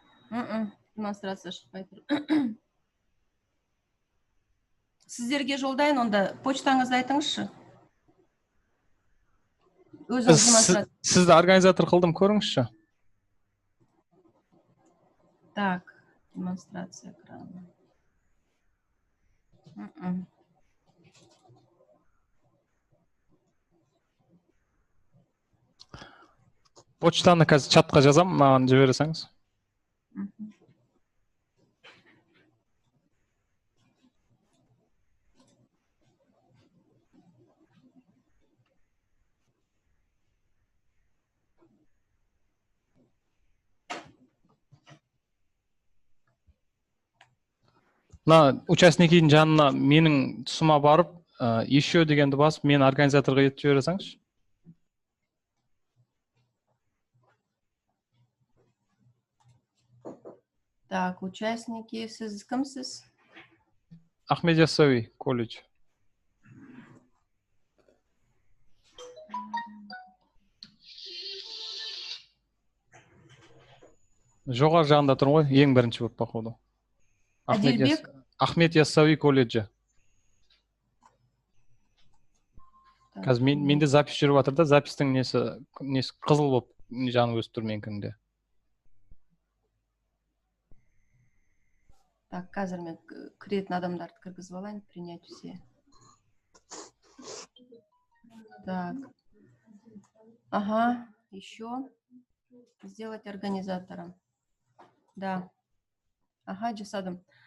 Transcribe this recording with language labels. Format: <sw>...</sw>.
<kk>Демонстрация шықпай тұр. Сіздерге жолдайын, онда почтаңызды айтыңызшы. Өзіңіз демонстрация. Сізді организатор қылдым, көріңізші.</kk> <ru>Так, демонстрация экрана.</ru> <kk>Почтаны қазір чатқа жазам, маған жібересеңіз. Мына участниктердің жанына менің тұсыма барып, еще дегенді басып, мен организаторға етіп жібересеңізші. Так, участники, сіз кімсіз? Ахмед Яссауи, колледж. Жоғар жағында тұр ғой, ең бірінші болып бақылауда. Әделбек? Ахмед Яссауи колледжі. Қазір менде запись жүріп жатыр да, запистің несі қызыл болып жаны өсіп тұр менікінде. Так, қазір мен кіретін адамдарды кіргізіп алайын,</kk> <ru>принять все.</ru> <kk>Так.</kk> <ru>Ага, еще сделать организатором. Да. Ага,</ru> <kk>жасадым.</kk>